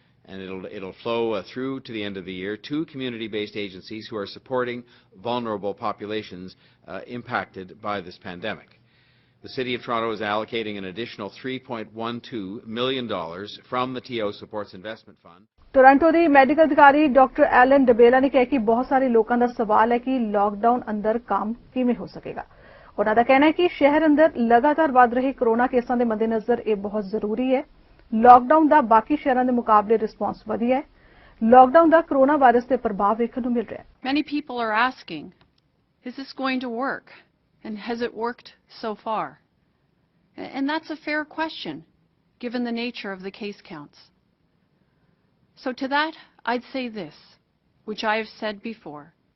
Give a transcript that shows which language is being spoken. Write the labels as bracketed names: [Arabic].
[English] and it'll flow through to the end of the year to community-based agencies who are supporting vulnerable populations impacted by this pandemic. The City of Toronto is allocating an additional $3.12 million from the TO Supports Investment Fund. [Punjabi] Toronto ਦੀ medical ਅਧਿਕਾਰੀ doctor Allen ਡਬੇਲਾ ਨੇ ਕਿਹਾ ਕਿ ਬਹੁਤ ਸਾਰੇ ਲੋਕਾਂ ਦਾ ਸਵਾਲ ਹੈ ਕਿ ਲਾਕਡਾਊਨ ਅੰਦਰ ਕੰਮ ਕਿਵੇਂ ਹੋ ਸਕੇਗਾ। ਉਹਨਾਂ ਦਾ ਕਹਿਣਾ ਹੈ ਕਿ ਸ਼ਹਿਰ ਅੰਦਰ ਲਗਾਤਾਰ ਵਧ ਰਹੇ ਕੋਰੋਨਾ ਕੇਸਾਂ ਦੇ ਮੱਦੇਨਜ਼ਰ ਇਹ ਬਹੁਤ ਜ਼ਰੂਰੀ ਹੈ। ਲਾਕਡਾਊਨ ਦਾ ਬਾਕੀ ਸ਼ਹਿਰਾਂ ਦੇ ਮੁਕਾਬਲੇ ਰਿਸਪਾਂਸ ਵਧੀਆ ਹੈ। ਲਾਕਡਾਊਨ ਦਾ ਕੋਰੋਨਾ ਵਾਇਰਸ ਤੇ ਪ੍ਰਭਾਵ ਵੇਖਣ ਨੂੰ ਮਿਲ ਰਿਹਾ ਹੈ। [English] Many people are asking, is this going to work? And has it worked so far? And that's a fair question, given the nature of the case counts. So to that, I'd say this, which I have said before.